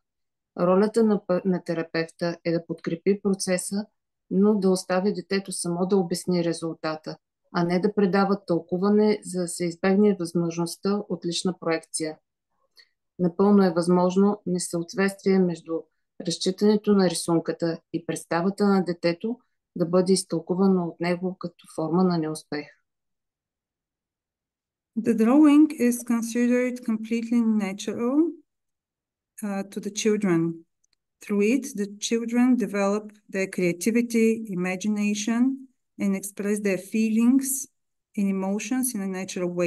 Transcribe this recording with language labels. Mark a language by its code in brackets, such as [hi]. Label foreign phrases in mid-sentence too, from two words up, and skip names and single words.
[bg] Ролята на терапевта е да подкрепи процеса, но да остави детето само да обясни резултата, а не да предава тълкуване, за да се избегне възможността от лична проекция. Напълно е възможно несъответствие между разчитането на рисунката и представата на детето да бъде изтълкувано от него като форма на неуспех. [en] The drawing is considered completely natural to the children. Through it, the children develop their creativity, imagination, and express their feelings and emotions in a natural way.